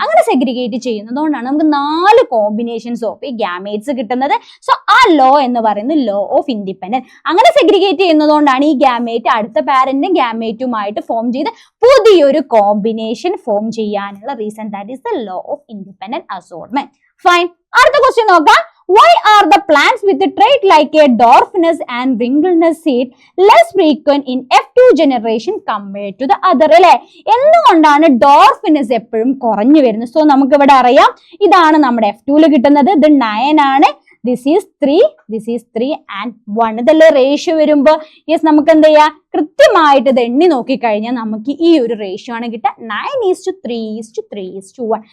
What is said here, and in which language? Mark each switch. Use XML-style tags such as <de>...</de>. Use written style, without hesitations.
<ml>അങ്ങനെ സെഗ്രിഗേറ്റ് ചെയ്യുന്നതുകൊണ്ടാണ് നമുക്ക് 4 combinations of ഈ ഗ്യാമേറ്റ്സ് കിട്ടുന്നത്. സോ ആ ലോ എന്ന് പറയുന്നത് ലോ ഓഫ് ഇൻഡിപെൻഡന്റ്. അങ്ങനെ സെഗ്രിഗേറ്റ് ചെയ്യുന്നതുകൊണ്ടാണ് ഈ ഗ്യാമേറ്റ് അടുത്ത പാരന്റും ഗ്യാമേറ്റുമായിട്ട് ഫോം ചെയ്ത് പുതിയൊരു കോമ്പിനേഷൻ ഫോം ചെയ്യാനുള്ള reason.</ml> <en>That is the law of independent assortment.</en> <ml>Fine. അടുത്ത ക്വസ്റ്റ്യൻ നോക്കാം.</ml> <en>Why are the plants with a trait like a dwarfness and wrinkleness seed less frequent in F2 generation compared to the other?</en> <ml>അല്ലെ, എന്തുകൊണ്ടാണ് ഡോർഫിനെസ് എപ്പോഴും കുറഞ്ഞു വരുന്നത്? So നമുക്ക് ഇവിടെ അറിയാം, ഇതാണ് നമ്മുടെ F2 കിട്ടുന്നത്. ഇത് 9 ആണ്.</ml> <en>This is 3 and 1.</en> <ml>ഇതല്ലേ റേഷ്യോ വരുമ്പോ യെസ് നമുക്ക് എന്ത് ചെയ്യാം, കൃത്യമായിട്ട് ഇത് എണ്ണി നോക്കിക്കഴിഞ്ഞാൽ നമുക്ക് ഈ ഒരു റേഷ്യോ ആണ് കിട്ടുക, 9:3:3:1.</ml>